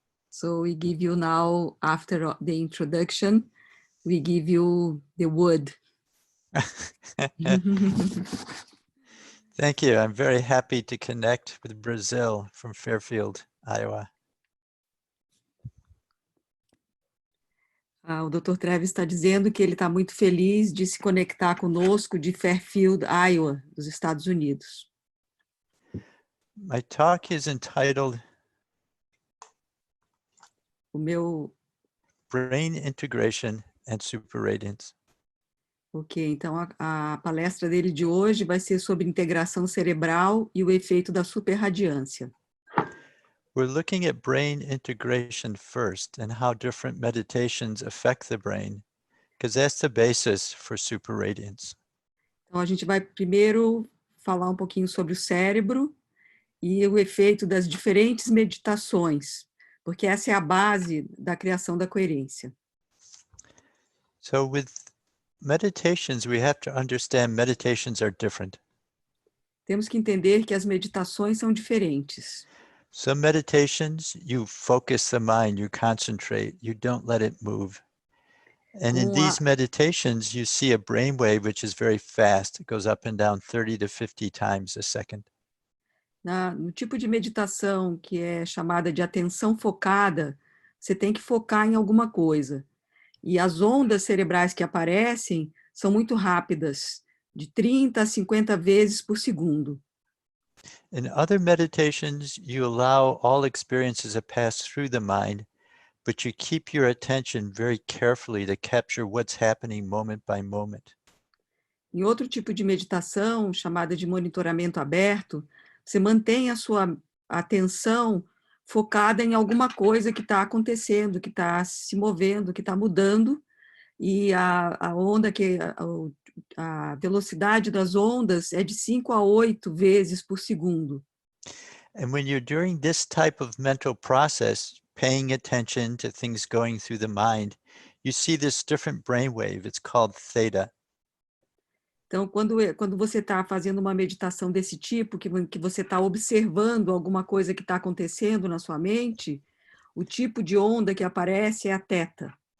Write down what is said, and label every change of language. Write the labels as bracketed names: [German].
[English] So we give you now, after the introduction, we give you the word. Thank you. I'm very happy to connect with Brazil from Fairfield, Iowa. [Portuguese] O Dr. Travis está dizendo que ele está muito feliz de se conectar conosco de Fairfield, Iowa, dos Estados Unidos. [English] My talk is entitled Brain Integration and Super Radiance. [Portuguese] Ok, então a palestra dele de hoje vai ser sobre integração cerebral e o efeito da superradiância. [English] We're looking at brain integration first and how different meditations affect the brain, because that's the basis for super radiance. [Portuguese] Então a gente vai primeiro falar um pouquinho sobre o cérebro e o efeito das diferentes meditações, porque essa é a base da criação da coerência. [English] So with meditations, we have to understand meditations are different. [Portuguese] Temos que entender que as meditações são diferentes. [English] Some meditations, you focus the mind, you concentrate, you don't let it move. And in these meditations, you see a brainwave which is very fast. It goes up and down 30 to 50 times a second. [Portuguese] No tipo de meditação que é chamada de atenção focada, você tem que focar em alguma coisa. E as ondas cerebrais que aparecem são muito rápidas, de 30 a 50 vezes por segundo. [English] In other meditations, you allow all experiences to pass through the mind, but you keep your attention very carefully to capture what's happening moment by moment. [Portuguese] Em outro tipo de meditação, chamada de monitoramento aberto, você mantém a sua atenção focada em alguma coisa que está acontecendo, que está se movendo, que está mudando, e a onda, a velocidade das ondas é de 5 a 8 vezes por segundo. [English] And when you're doing this type of mental process, paying attention to things going through the mind, you see this different brainwave. It's called theta. [Portuguese] Então, quando você está fazendo uma meditação desse tipo, que você está observando alguma coisa que está acontecendo na sua mente, o tipo de onda que aparece é a teta.